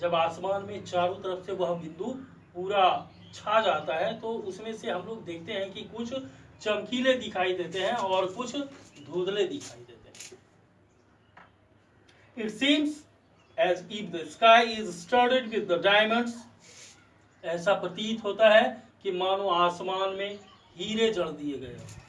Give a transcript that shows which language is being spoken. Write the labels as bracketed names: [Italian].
[Hindi] जब आसमान में चारों तरफ से वह बिंदु पूरा छा जाता है तो उसमें से हम लोग देखते हैं कि कुछ चमकीले दिखाई देते हैं और कुछ धुंधले दिखाई देते हैं। [English] It seems as if the sky is studded with the diamonds. [Hindi] ऐसा प्रतीत होता है कि मानो आसमान में हीरे जड़ दिए गए हो।